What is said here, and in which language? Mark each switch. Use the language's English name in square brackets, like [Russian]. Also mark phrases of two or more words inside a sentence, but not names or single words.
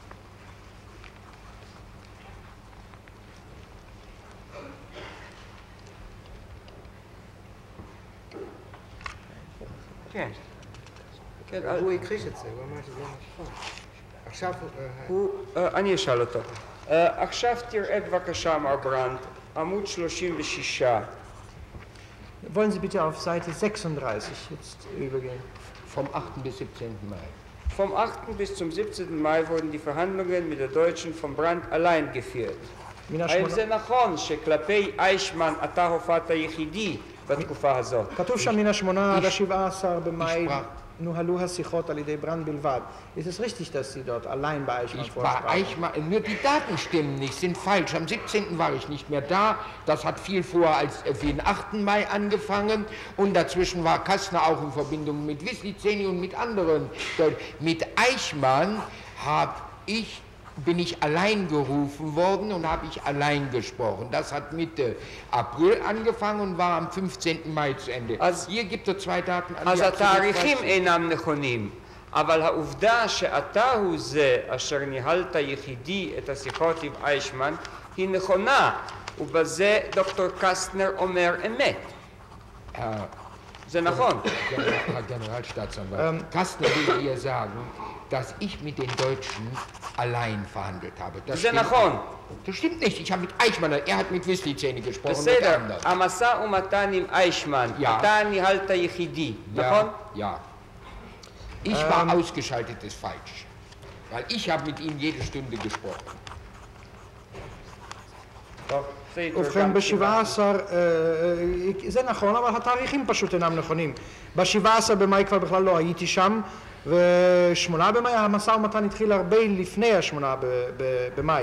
[Hebrew] כן. הוא הכחיש את זה, הוא אמר שזה לא נכון. עכשיו אני אשאל אותו. עכשיו תראה בבקשה, מר ברנד, עמוד 36. [German] Wollen Sie bitte auf Seite 36 jetzt übergehen? Vom 8. bis 17. Mai. Vom 8. bis zum 17. Mai wurden die Verhandlungen mit der Deutschen von Brandt allein geführt. [Hebrew] האם זה נכון שכלפי איישמן אתה הופעת יחידי בתקופה הזאת? כתוב שם מן ה-8 עד ה-17 במאי נוהלו השיחות על ידי ברנד בלבד. [German] Ist es richtig, dass Sie dort allein bei Eichmann vorsprachen? Nur die Daten stimmen nicht, sind falsch. Am 17. war ich nicht mehr da. Das hat viel vor als für den 8. Mai angefangen. Und dazwischen war Kastner auch in Verbindung mit Wisliceni und mit anderen. Mit Eichmann bin ich allein gerufen worden und habe ich allein gesprochen. Das hat Mitte April angefangen und war am 15. Mai zu Ende. Hier gibt es zwei Daten. [Hebrew] אז התאריכים אינם נכונים, אבל העובדה שאתה הוא זה אשר ניהלת יחידי את השיחות עם איישמן היא נכונה, ובזה דוקטור קסטנר אומר אמת. זה נכון. [German] Herr Generalstaatsanwalt, Kastner will hier sagen, dass ich mit den Deutschen allein verhandelt habe. Das stimmt nicht. Ich habe mit Eichmann, er hat mit Wisliceni gesprochen. [Hebrew] בסדר, המשא ומתן עם איישמן, אתה ניהלת יחידי, נכון? [German] Ja. Ich war ausgeschaltet, ist falsch. Weil ich habe mit ihm jede Stunde gesprochen. [Hebrew] ובכן, ב-17, זה נכון, אבל התאריכים פשוט אינם נכונים. ב-17 במאי כבר בכלל לא הייתי שם, ו-8 במאי המשא ומתן התחיל הרבה לפני ה-8 במאי.